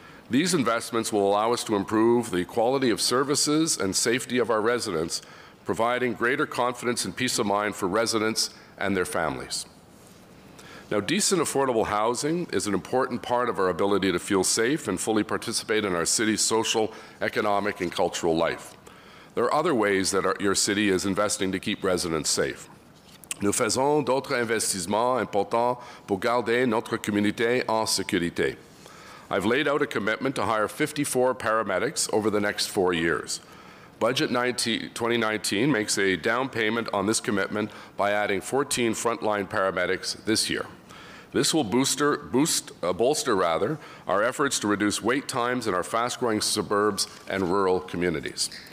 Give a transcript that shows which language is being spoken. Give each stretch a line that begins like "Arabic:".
English: These investments will allow us to improve the quality of services and safety of our residents, providing greater confidence and peace of mind for residents and their families. Now, decent, affordable housing is an important part of our ability to feel safe and fully participate in our city's social, economic, and cultural life. There are other ways that your city is investing to keep residents safe.
French: Nous faisons d'autres investissements importants pour garder notre communauté en sécurité.
English: I've laid out a commitment to hire 54 paramedics over the next 4 years. Budget 2019 makes a down payment on this commitment by adding 14 frontline paramedics this year. This will bolster our efforts to reduce wait times in our fast-growing suburbs and rural communities.